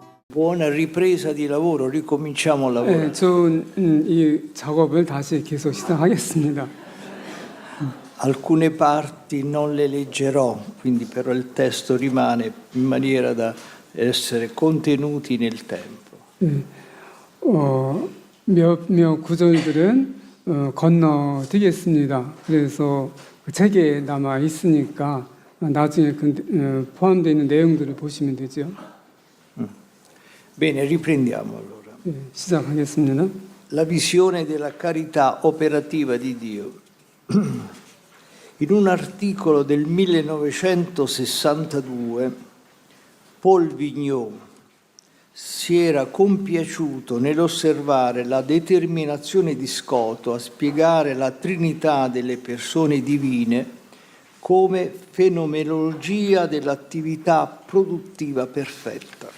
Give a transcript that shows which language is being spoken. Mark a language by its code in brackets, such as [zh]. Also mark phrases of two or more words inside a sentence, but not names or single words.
[it] Buona ripresa di lavoro, ricominciamo a lavorare. [ko] 네, 좋은 이 작업을 다시 계속 시작하겠습니다. [it] Alcune parti non le leggerò, quindi però il testo rimane in maniera da essere contenuti nel tempo. [ko] 네, 몇몇 구절들은 건너뛰겠습니다. 그래서 그 책에 남아 있으니까 나중에 포함되어 있는 내용들을 보시면 되죠. [it] Bene, riprendiamo allora. [ko] 네, 시작하겠습니다. [it] La visione della carità operativa di Dio. In un articolo del 1962, Paul Vigneault si era compiaciuto nell'osservare la determinazione di Scoto a spiegare la Trinità delle persone divine come fenomenologia dell'attività produttiva perfetta.